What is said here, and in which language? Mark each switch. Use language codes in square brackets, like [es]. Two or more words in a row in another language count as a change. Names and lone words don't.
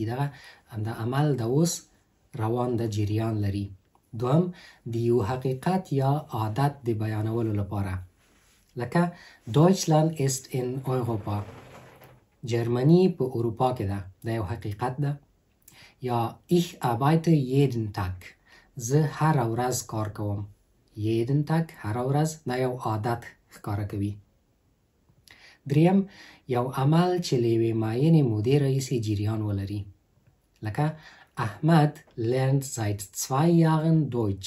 [ps] دغه د عمل د اوس روان د جریان لري. دوم د یو حقیقت یا عادت د بیانولو لپاره، لکه [de] Deutschland ist in Europa. [ps] جرمنی په اروپا کې ده، دا یو حقیقت ده. [de] یا ich arbeite jeden Tag. [ps] زه هر ورځ کار کوم. [de] jeden Tag [ps] هر ورځ، دا یو عادت ښکاره کوي. دریم یو عمل چې له یوې معینې مودې راهیسې جریان ولري، لکه احمد [de] lernt seit 2 Jahren Deutsch.